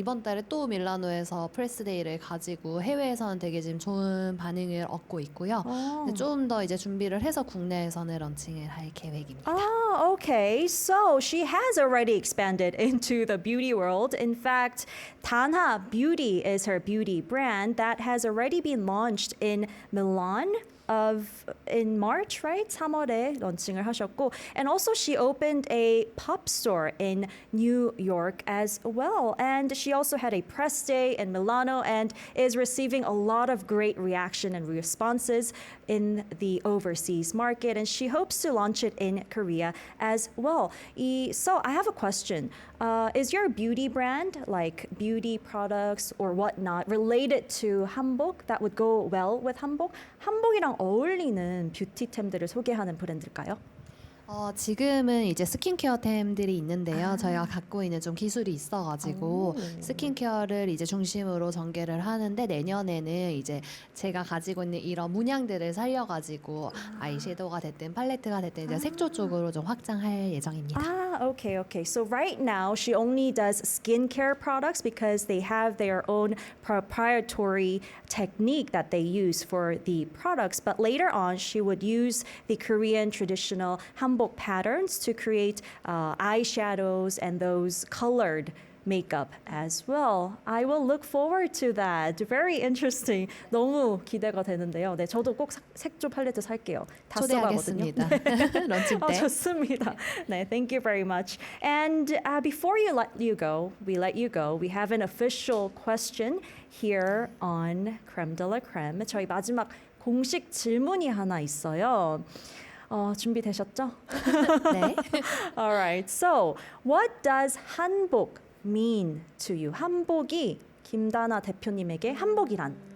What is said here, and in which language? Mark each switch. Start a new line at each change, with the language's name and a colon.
Korean: 이번 달에 또 밀라노에서 프레스데이를 가지고 해외에서는 되게 지금 좋은 반응을 얻고 있고요. 좀 더 이제 준비를 해서 국내에서는 런칭을 할 계획입니다.
English: Oh, okay. So she has already expanded into the beauty world. In fact, Danha Beauty is her beauty brand that has already been launched in Milan in March, right?
Korean: 3월에 런칭을 하셨고,
English: and also she opened a pop store in New York as well. And she also had a press day in Milano and is receiving a lot of great reaction and responses in the overseas market. And she hopes to launch it in Korea as well. So I have a question. Is your beauty brand, like beauty products or whatnot, related to hanbok that would go well with hanbok?
Korean: 한복이랑 어울리는 뷰티템들을 소개하는 브랜드일까요? 지금은 이제 스킨케어템들이 있는데요. 저희가 갖고 있는 좀 기술이 있어가지고 스킨케어를 이제 중심으로 전개를 하는데 내년에는 이제 제가 가지고 있는 이런 문양들을 살려가지고 아이섀도우가 됐든 팔레트가 됐든 이제 색조 쪽으로 좀 확장할 예정입니다.
English: Okay. So right now she only does skincare products because they have their own proprietary technique that they use for the products. But later on, she would use the Korean traditional hanbok patterns to create eyeshadows and those colored makeup as well. I will look forward to that. Very interesting.
Korean: 너무 기대가 되는데요. 네, 저도 꼭 색조 팔레트 살게요. 다 써가거든요. 초대하겠습니다. 런칭 때. 좋습니다. 네,
English: thank you very much. And before we let you go, we have an official question here on Creme de la Creme.
Korean: 저희 마지막 공식 질문이 하나 있어요. 준비되셨죠? 네.
English: All right. So, what does 한복 mean to you?
Korean: 한복이 김다나 대표님에게 한복이란?